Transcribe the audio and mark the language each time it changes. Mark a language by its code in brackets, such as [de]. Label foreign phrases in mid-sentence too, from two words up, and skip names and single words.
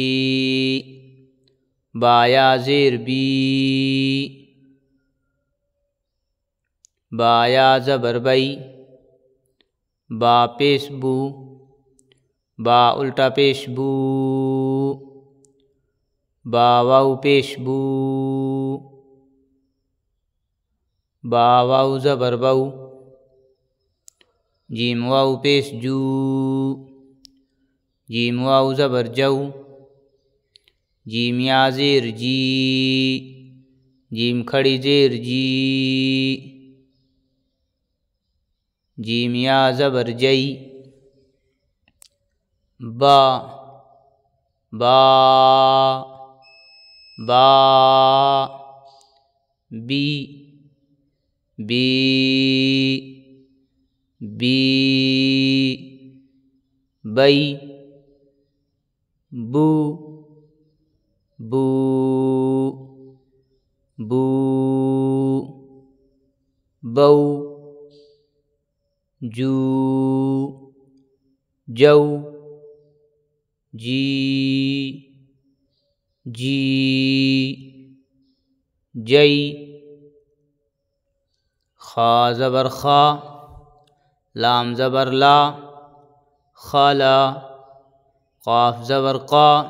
[ur] با یا زیر بی، با یا زبر بئی، با پیش بو، با الٹا پیش بو، با واو پیش بو، با واو زبر بو، جیم واو پیش جو، جیم واو زبر جو، جیم یا زیر جی، جیم کھڑی زیر جی، جیم یا زبر جئی، با با با، بی بی بی، بئی، بو بو بو، بو، جو جو، جی جی، جئی، خا زبر خا، لام زبر لا، خلا، قاف زبر قا،